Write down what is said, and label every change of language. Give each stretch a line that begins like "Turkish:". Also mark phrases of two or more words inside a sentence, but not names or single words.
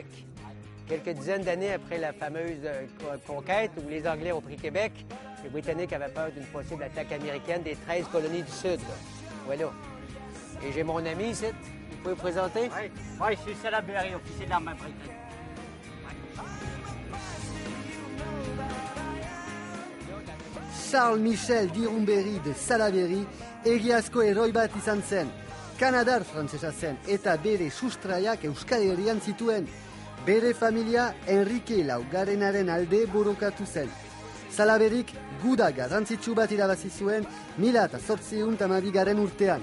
French: Quelques dizaines d'années après la fameuse conquête où les Anglais ont pris Québec, les Britanniques avaient peur d'une possible attaque américaine des 13 colonies du Sud. Voilà. Et j'ai mon ami ici. Vous pouvez vous présenter? Oui, je suis Salaberry, officier de l'armée britannique.
Basque: Charles Michel d'Irumberri de Salaberry egiazko heroi bat izan zen. Kanadar frantsesa zen eta bere sustraiak Euskal Herrian zituen. Bere familia Enrique Laugarrenaren alde borrokatu zen. Salaberryk guda garrantzitsu bat irabazi zuen 1812 urtean.